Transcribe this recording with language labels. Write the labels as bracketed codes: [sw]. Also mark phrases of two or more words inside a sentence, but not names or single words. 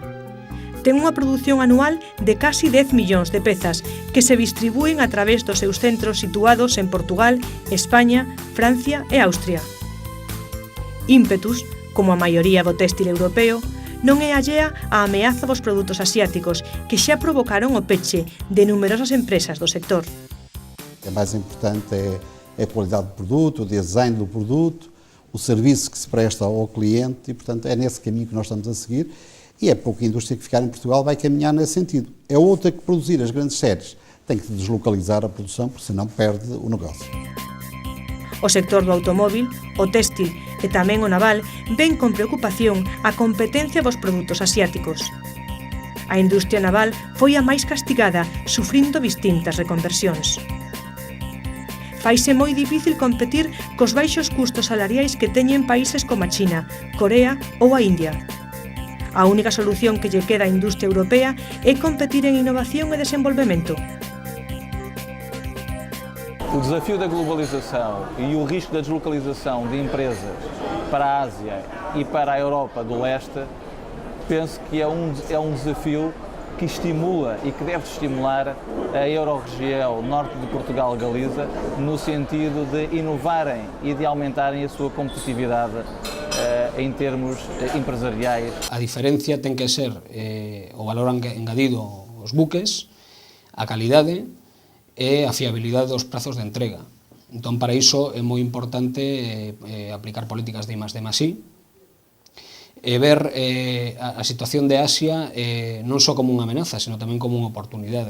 [gl] Ten unha produción anual de casi 10 millóns de pezas que se distribúen a través dos seus centros situados en Portugal, España, Francia e Austria. Ímpetus, como a maioría do téxtil europeo, non é allea á ameaza dos produtos asiáticos que xa provocaron o peche de numerosas empresas do sector. [pt] O mais importante é a qualidade do produto, o design do produto, o serviço que se presta ao cliente e, portanto, é nesse caminho que nós estamos a seguir e é pouca indústria que ficar em Portugal vai caminhar nesse sentido. É outra que produzir as grandes séries tem que deslocalizar a produção, porque senão perde o negócio. [gl] O sector do automóvil, o téxtil e tamén o naval ven con preocupación a competencia dos produtos asiáticos. A industria naval foi a máis castigada, sufrindo distintas reconversións. Faise moi difícil competir cos baixos custos salariais que teñen países como a China, Corea ou a India. A única solución que lle queda á industria europea é competir en innovación e desenvolvemento. [pt] O desafio da globalização e o risco da deslocalização de empresas para a Ásia e para a Europa do Leste, penso que é um desafio que estimula e que deve estimular a Euro-região norte de Portugal-Galiza no sentido de inovarem e de aumentarem a sua competitividade em termos empresariais. [gl] A diferencia ten que ser o valor engadido aos buques, a calidade e a fiabilidade dos prazos de entrega. Entón, para iso é moi importante aplicar políticas de I+D+I e ver a situación de Asia non só como unha amenaza, sino tamén como unha oportunidade.